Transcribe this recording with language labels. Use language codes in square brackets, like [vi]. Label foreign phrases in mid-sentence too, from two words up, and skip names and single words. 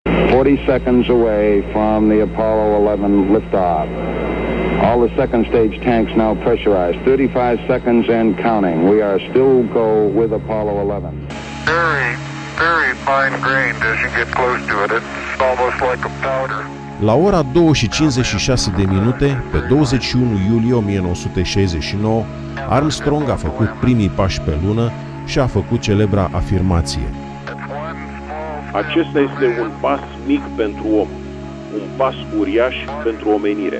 [en] 40 seconds away from the Apollo 11 liftoff. All the second stage tanks now pressurized. 35 seconds and counting. We are still go with Apollo 11. Very fine-grained as you get close to it. It's almost like a powder. [ro] La ora 2:56 de minute, pe 21 iulie 1969, Armstrong a făcut primii pași pe lună și a făcut celebra afirmație: acesta este un pas mic pentru om, un pas uriaș pentru omenire.